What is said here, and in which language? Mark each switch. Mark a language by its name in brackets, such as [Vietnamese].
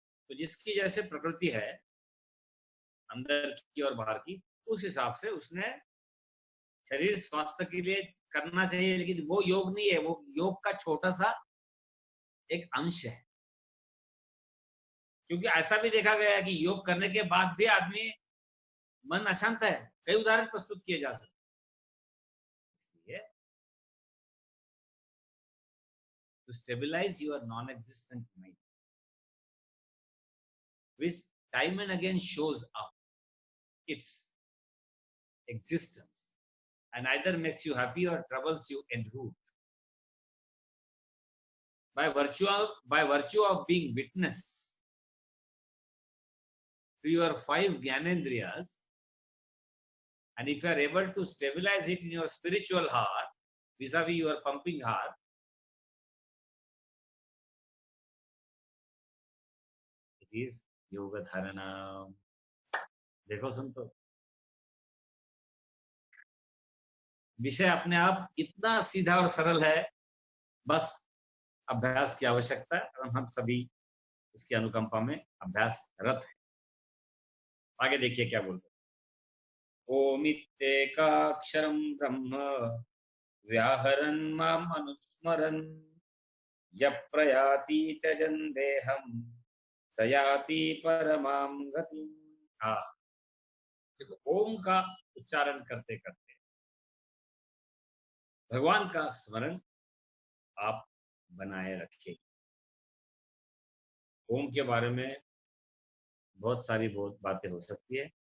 [Hindi] तो जिसकी जैसे प्रकृति है अंदर की और बाहर की, उस हिसाब से उसने शरीर स्वास्थ्य के लिए करना चाहिए, लेकिन वो योग नहीं है, वो योग का छोटा सा एक अंश है। क्योंकि ऐसा भी देखा गया है कि योग करने के बाद भी आदमी मन अशांत है, कई उदाहरण प्रस्तुत किए जा सकते। [English] इसलिए to stabilize your non-existent mind, which time and again shows up its existence and either makes you happy or troubles you en route, by virtue of being witness to your 5 Gyanendriyas, and if you are able to stabilize it in your spiritual heart vis-a-vis your pumping heart, it is yoga dharana. [Hindi] देखो संतो, विषय अपने आप इतना सीधा और सरल है, बस अभ्यास की आवश्यकता है, और हम सभी इसकी अनुकंपा में अभ्यासरत है। आगे देखिए क्या बोलते हैं। [Sanskrit] ओमित्येकाक्षरं ब्रह्म व्याहरन् माम् अनुस्मरन् यः प्रयाति त्यजन् देहं स याति परमां गतिम्। [Hindi] ओम का उच्चारण करते करते भगवान का स्मरण आप बनाए रखिए। ओम के बारे में बहुत सारी बातें हो सकती है।